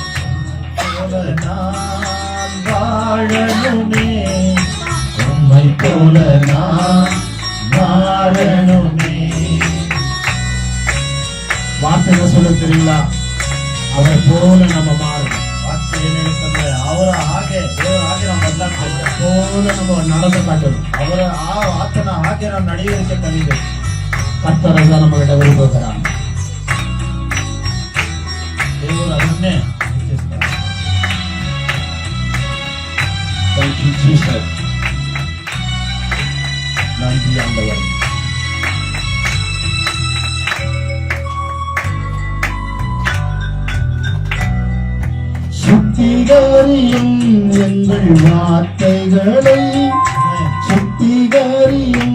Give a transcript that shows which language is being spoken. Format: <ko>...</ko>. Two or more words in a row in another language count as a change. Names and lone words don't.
<ta>நான் வாழணுமே, உம்மை போல நான் வாழணுமே. வார்த்தைகளை சொல்ல தெரியுங்களா? அவரை போல நம்ம மாறணும். வார்த்தை என்ன சொல்ற? அவரை</ta> <kn>ಹಾಗೆ ದೇವರ ಹಾಗೆ ನಾವು ಬದಲಾಗಬೇಕು.</kn> <ta>போல நம்ம நடந்து காட்டணும்.</ta> <kn>ಅವರ ಆತನ ಹಾಗೆ ನಾವು ನಡೆಯೋದಕ್ಕೆ ಕಲಿಬೇಕು.</kn> <ta>கர்த்தர் தான் நம்ம கிட்ட விரும்புகிறார்.</ta> <kn>ದೇವರು ಅದನ್ನೇ ಇಚ್ಛಿಸ್ತಾರೆ.</kn> <en>Thank you, Jesus.</en> <ta>நன்றி ஆண்டவர். சுத்திகரியும் எங்கள் வார்த்தைகளை, சுத்திகரியும்</ta>